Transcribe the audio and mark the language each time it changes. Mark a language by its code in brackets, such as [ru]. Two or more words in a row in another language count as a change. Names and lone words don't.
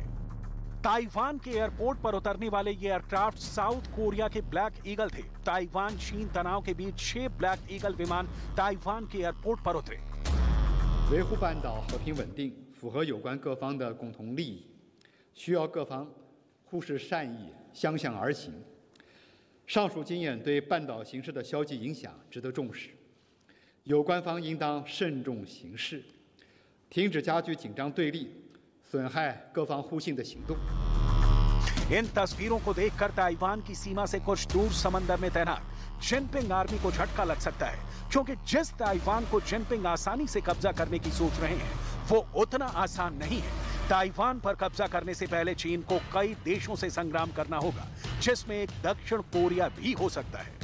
[hi] ताइवान के एयरपोर्ट पर उतरने वाले ये एयरक्राफ्ट साउथ कोरिया के ब्लैक ईगल थे। ताइवान चीन तनाव के बीच 6 ब्लैक ईगल विमान ताइवान के एयरपोर्ट पर उतरे। [zh] 维护半岛和平稳定，符合有关各方的共同利益，需要各方互视善意，相向而行。上述经验对半岛形势的消极影响值得重视。有关方应当慎重行事，停止加剧紧张对立、损害各方互信的行动。 [hi] इन तस्वीरों को देखकर ताइवान की सीमा से कुछ दूर समंदर में तैनात जिनपिंग आर्मी को झटका लग सकता है, क्योंकि जिस ताइवान को जिनपिंग आसानी से कब्जा करने की सोच रहे हैं वो उतना आसान नहीं है। ताइवान पर कब्जा करने से पहले चीन को कई देशों से संग्राम करना होगा, जिसमें एक दक्षिण कोरिया भी हो सकता है।